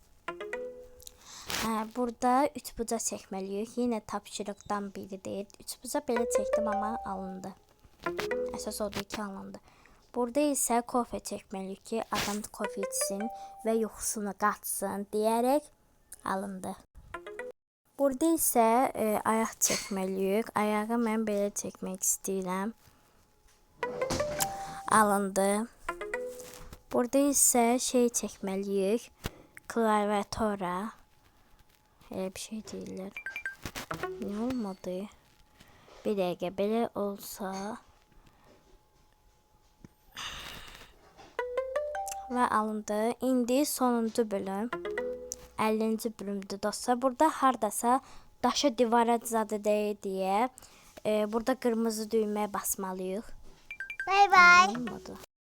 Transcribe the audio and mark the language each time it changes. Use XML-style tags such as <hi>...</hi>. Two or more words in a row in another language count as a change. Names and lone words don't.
<tr>Burada 3 buca çekmeliyik. Yine tapşırıktan biri değil. 3 buca belə çektim ama alındı. Esas oldu ki alındı. Burada ise kofe çekmeliyik ki adam kofe içsin ve</tr> <az>yuxusunu qaçsın</az> <tr>diyerek alındı.</tr> <az>Burada ise ayaq çəkməliyik. Ayağı mən belə çəkmək istəyirəm. Alındı.</az> <tr>Burada ise şey çəkməliyik.</tr> <az>Klaviatura. Elə bir şey deyirlər.</az> <tr>Ne olmadı?</tr> <az>Bir dəqiqə belə olsa ve alındı. İndi sonuncu bölüm. 50. bölümdür dostlar. Burada hardasa daşa divara zadı deyil</az> <tr>diye burada kırmızı düğmeye basmalıyıq.</tr> <en>Bye bye.</en> <az>Olmadı.</az>